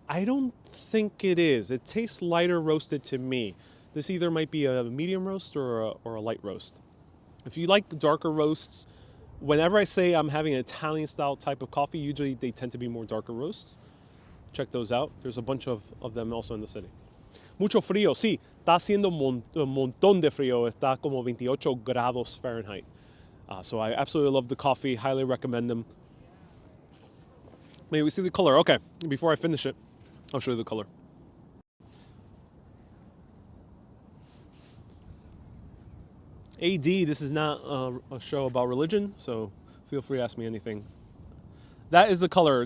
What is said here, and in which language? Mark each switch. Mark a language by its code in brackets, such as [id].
[en] I don't think it is. It tastes lighter roasted to me. This either might be a medium roast or a light roast. If you like darker roasts, whenever I say I'm having an Italian style type of coffee, usually they tend to be more darker roasts. Check those out. There's a bunch of them also in the city. [es] Mucho frío, sí. Está haciendo un montón de frío. Está como 28 grados Fahrenheit. [en] So I absolutely love the coffee. Highly recommend them. Maybe we see the color. Okay, before I finish it, I'll show you the color. AD, this is not a show about religion, so feel free to ask me anything. That is the color.